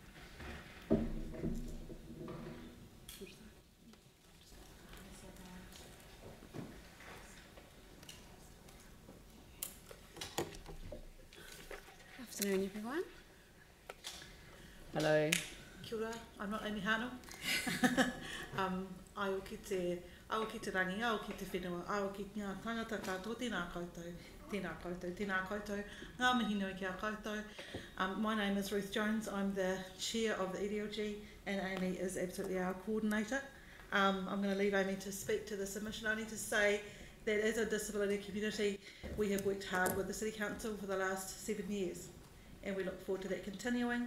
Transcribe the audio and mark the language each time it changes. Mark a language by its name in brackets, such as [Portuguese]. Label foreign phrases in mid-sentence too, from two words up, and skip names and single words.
[English] Afternoon, everyone. Hello. [Māori] Kia ora, [English] I'm not Amy Hartnell. [Māori] Ai o ki te rangi, ai o ki te whenua, ai o ki ngā tangata katoa, tēnā koutou, tēnā koutou, tēnā koutou, ngā mihi nui ki a koutou. [English] My name is Ruth Jones, I'm the chair of the EDLG, and Amy is absolutely our coordinator. I'm going to leave Amy to speak to the submission, only to say that as a disability community, we have worked hard with the City Council for the last 7 years, and we look forward to that continuing.